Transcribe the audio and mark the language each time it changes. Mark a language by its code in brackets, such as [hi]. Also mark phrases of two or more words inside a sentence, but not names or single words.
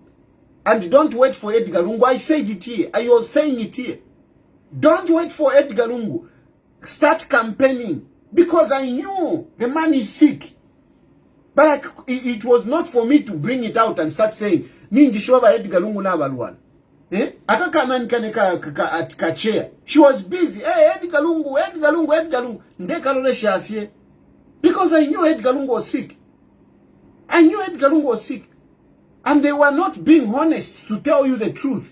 [en] And don't wait for Edgar Lungu. I said it here. I was saying it here. Don't wait for Edgar Lungu. Start campaigning. Because I knew the man is sick. But it was not for me to bring it out and start saying, Edgar Lungu [bem] na balwan. [en] She was busy. Hey, Edgar Lungu. Because I knew Edgar Lungu was sick. I knew Edgar Lungu was sick. And they were not being honest to tell you the truth.